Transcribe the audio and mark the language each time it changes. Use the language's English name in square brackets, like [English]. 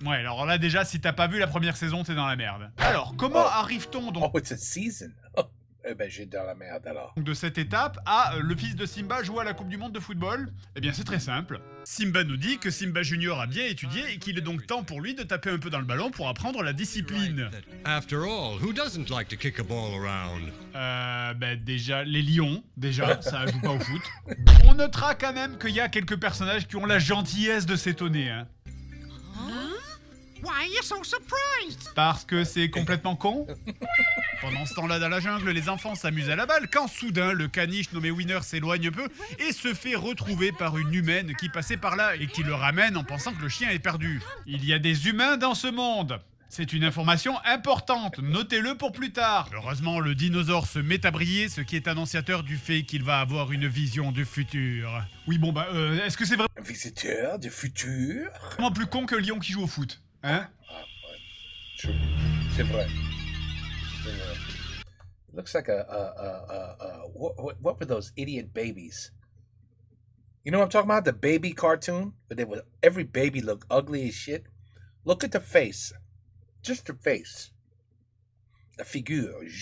[French] Ouais, alors là déjà, si t'as pas vu la première saison, t'es dans la merde. Alors, comment arrive-t-on donc... [English] Oh, it's a season. [French] Eh ben, j'ai dans la merde alors. De cette étape à le fils de Simba joue à la Coupe du Monde de football? Eh bien c'est très simple. Simba nous dit que Simba Junior a bien étudié et qu'il est donc temps pour lui de taper un peu dans le ballon pour apprendre la discipline. [English] After all, who doesn't like to kick a ball around? [French] Déjà, les lions, déjà, ça joue pas au foot. On notera quand même qu'il y a quelques personnages qui ont la gentillesse de s'étonner, hein. [English] Why are you so surprised? [French] Parce que c'est complètement con. Pendant ce temps-là, dans la jungle, les enfants s'amusent à la balle quand soudain, le caniche nommé Winner s'éloigne peu et se fait retrouver par une humaine qui passait par là et qui le ramène en pensant que le chien est perdu. Il y a des humains dans ce monde. C'est une information importante, notez-le pour plus tard. Heureusement, le dinosaure se met à briller, ce qui est annonciateur du fait qu'il va avoir une vision du futur. Oui, bon est-ce que c'est vraiment Un visiteur du futur? plus con que Lion qui joue au foot? Hein? [English] True. [French] C'est vrai. [English] It looks like what were those idiot babies? You know what I'm talking about? The baby cartoon? But every baby looked ugly as shit. Look at the face. Just the face. [French] La figure.